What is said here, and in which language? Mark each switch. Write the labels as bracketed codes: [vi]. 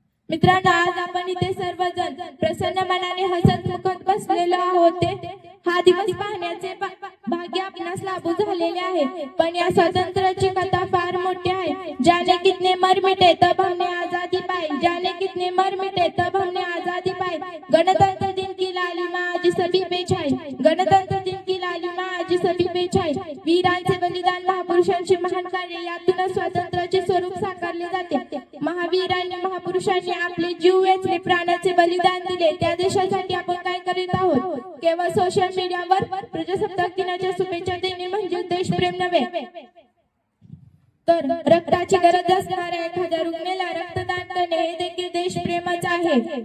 [mr] मित्रांनो, आज आपण इथे सर्वजण प्रसन्न मनाने हसत मुखत बसलेलो आहोत. हा दिवस पाहण्याचे भाग्य आपणास लाभू झालेले आहे. पण या स्वातंत्र्याची कथा फार मोठी आहे. [hi] जाने कितने मर मिटे तब हमने आजादी पाई, जाने कितने मर मिटे तब हमने आजादी पाई. गणतंत्र दिन की लालिमा आज सभी पे छाई, गणतंत्र दिन की लालिमा आज सभी पे छाई. [mr] वीरांचे बलिदान, महापुरुषांचे महान कार्य यातूनच स्वातंत्र्याचे स्वरूप साकारले जाते. महावीरांनी, महापुरुषांनी आपले जीव वेचले, प्राणाचे बलिदान दिले. त्या देशासाठी आपण काय करीत आहोत? केवळ सोशल मीडियावर प्रजासत्ताक दिनाच्या शुभेच्छा देणे म्हणजे देशप्रेम नव्हे, तर रक्ताची गरज असणाऱ्या एखाद्या रुग्णाला रक्तदान करणे हे देखील देशप्रेमच आहे.